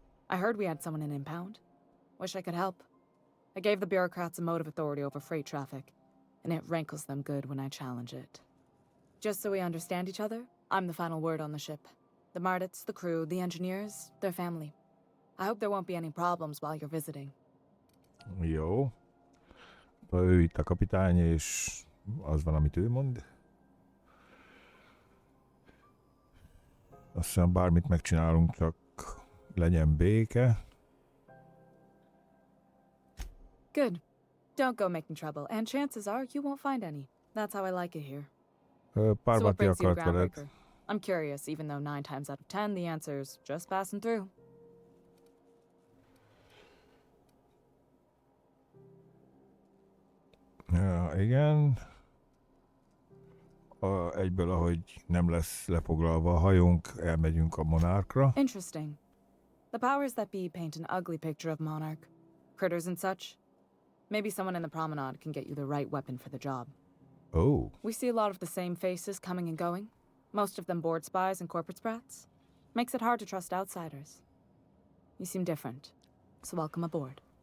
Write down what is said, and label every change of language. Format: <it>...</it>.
<en>I heard we had someone in impound. Wish I could help. I gave the bureaucrats a motive authority over freight traffic, and it rankles them good when I challenge it. Just so we understand each other, I'm the final word on the ship. The Mardits, the crew, the engineers, their family. I hope there won't be any problems while you're visiting.</en> <hu>Jó. Ő itt a kapitány, és az van, amit ő mond. Azt hiszem, bármit megcsinálunk, csak legyen béke.</hu> <en>Good. Don't go making trouble, and chances are you won't find any. That's how I like it here. So what</en> <hu>Parvati</hu> <en>brings you to</en> <hu>akart veled.</hu> <en>Groundbreaker? I'm curious, even though 9 times out of 10 the answer's just passing through.</en> <hu>Ja, igen. Egyből, ahogy nem lesz lefoglalva a hajónk, elmegyünk a Monarchra.</hu> <en>Interesting. The powers that be paint an ugly picture of Monarch. Critters and such. Maybe someone in the promenade can get you the right weapon for the job. Oh. We see a lot of the same faces coming and going. Most of them board spies and corporate sprats. Makes it hard to trust outsiders. You seem different, so welcome aboard.</en>